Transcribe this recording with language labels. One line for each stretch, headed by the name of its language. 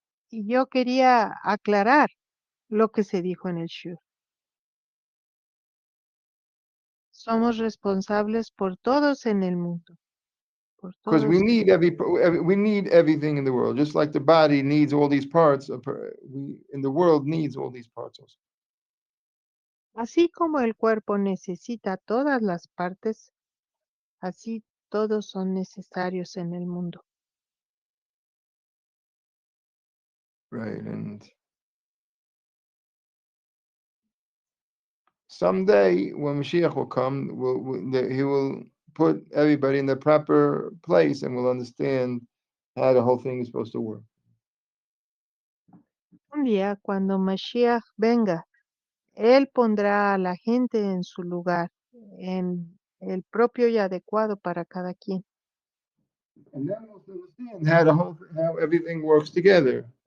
Spanish: Y yo quería aclarar lo que se dijo en el Shur. Somos responsables por todos en el mundo. Por
English: Because we
Spanish: todos.
English: need we need everything in the world, just like the body needs all these parts. We in the world needs all these parts also.
Spanish: Así como el cuerpo necesita todas las partes, así todos son necesarios en el mundo.
English: Right, and someday when Mashiach will come, he will put everybody in the proper place, and we'll understand how the whole thing is supposed to work.
Spanish: Un día, cuando Mashiach venga, Él pondrá a la gente en su lugar, en el propio y adecuado para cada quien.
English: And then we'll understand how everything works together.